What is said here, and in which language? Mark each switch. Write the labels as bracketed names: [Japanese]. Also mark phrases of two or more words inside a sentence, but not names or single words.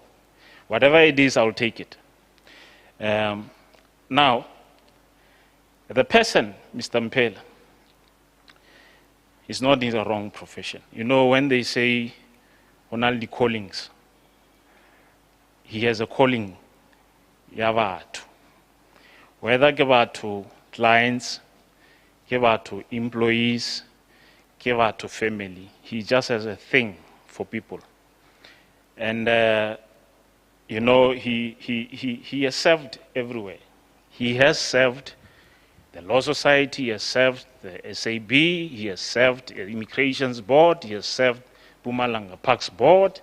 [English] Whatever it is, I'll take it. Now, the person, Mr. Mphela, is not in the wrong profession. You know, when they say only callings, he has a calling, [Northern Sotho] ya batho. Whether ke batho, clients, ke batho employees, ke batho family. [English] He just has a thing for people. And you know, he has served everywhere. He has served the Law Society, he has served the SAB, he has served the Immigrations Board, he has served Pumalanga Parks Board.